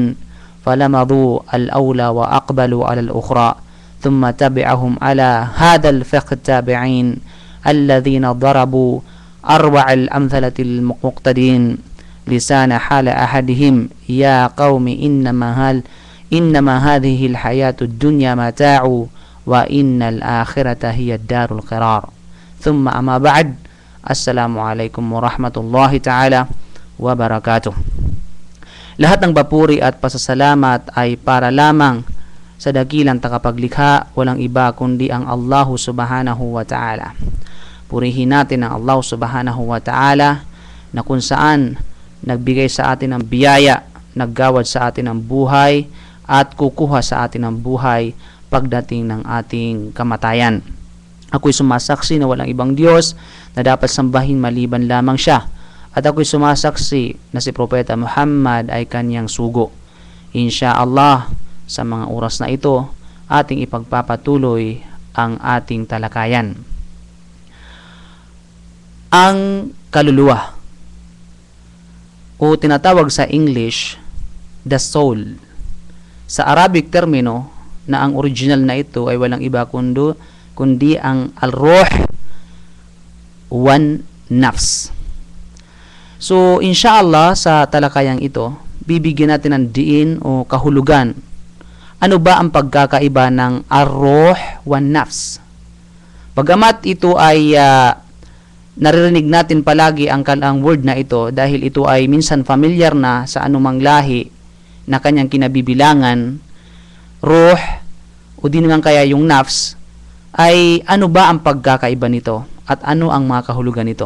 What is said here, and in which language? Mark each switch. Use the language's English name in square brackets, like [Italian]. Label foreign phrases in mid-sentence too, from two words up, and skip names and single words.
[Arabic] فلمضوا الأولى وأقبلوا على الأخرى، ثم تبعهم على هذا الفقه التابعين الذين ضربوا أروع الأمثلة المقتدين لسان حال أحدهم يا قوم إنما هذه الحياة الدنيا متاع وإن الآخرة هي الدار القرار. ثم أما بعد، السلام عليكم ورحمة الله تعالى wabarakatuh. [Filipino] Lahat ng papuri at pasasalamat ay para lamang sa dakilang tagapaglikha, walang iba kundi ang Allah [Arabic] سبحانه وتعالى. [Filipino] Purihin natin ang Allah [Arabic] سبحانه وتعالى [Filipino] na kung saan nagbigay sa atin ng biyaya, naggawad sa atin ng buhay at kukuha sa atin ng buhay pagdating ng ating kamatayan. Ako'y sumasaksi na walang ibang Diyos na dapat sambahin maliban lamang siya, at ako'y sumasaksi na si Propeta Muhammad ay kanyang sugo. Insyaallah, sa mga oras na ito ating ipagpapatuloy ang ating talakayan. Ang kaluluwa o tinatawag sa English [English] the soul, [Filipino] sa Arabic termino na ang original na ito ay walang iba kundi ang [Arabic] الروح والنفس. [Filipino] So insyaallah sa talakayang ito bibigyan natin ng diin o kahulugan. Ano ba ang pagkakaiba ng [Arabic] الروح والنفس? [Filipino] Bagamat ito ay naririnig natin palagi ang word na ito dahil ito ay minsan familiar na sa anumang lahi na kanyang kinabibilangan, ruh o di naman kaya yung nafs, ay ano ba ang pagkakaiba nito at ano ang mga kahulugan nito?